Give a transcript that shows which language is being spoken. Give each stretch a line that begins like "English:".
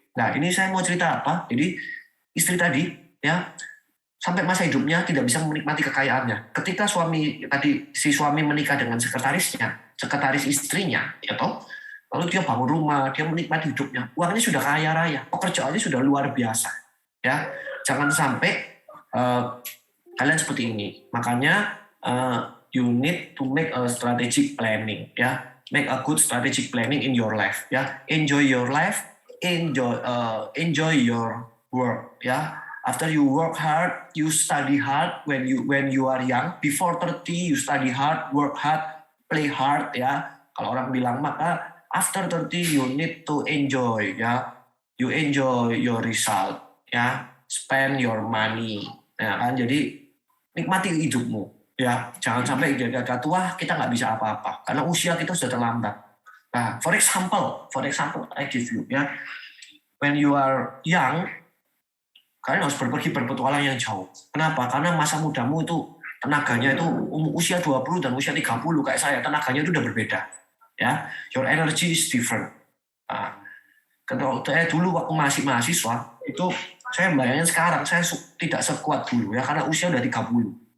Indonesian: Nah ini saya mau cerita apa? Jadi istri tadi ya sampai masa hidupnya tidak bisa menikmati kekayaannya. Ketika si suami menikah dengan sekretaris istrinya, ya toh, lalu dia bangun rumah, dia menikmati hidupnya. Uangnya sudah kaya raya, pekerjaannya sudah luar biasa. Ya, jangan sampai kalian seperti ini. Makanya
English: you need to make a strategic planning. Ya, make a good strategic planning in your life. Ya, enjoy your life, enjoy your work. Ya. After you work hard, you study hard when you are young. Before 30, you study hard, work hard, play hard, ya.
Indonesian: Kalau orang bilang maka
English: after 30 you need to enjoy, ya. You enjoy your result, ya. Spend your money, ya kan.
Indonesian: Jadi nikmati hidupmu, ya. Jangan sampai gak tua kita nggak bisa apa-apa karena usia kita sudah terlambat.
English: Nah, for example, I give you, ya. When you are young,
Indonesian: kalian harus berpetualang yang jauh. Kenapa? Karena masa mudamu itu tenaganya itu usia 20 dan usia 30 kayak saya, tenaganya itu udah berbeda.
English: Ya, your energy is different.
Indonesian: Nah, dulu waktu masih mahasiswa itu saya bayangin sekarang saya tidak sekuat dulu ya karena usia udah 30.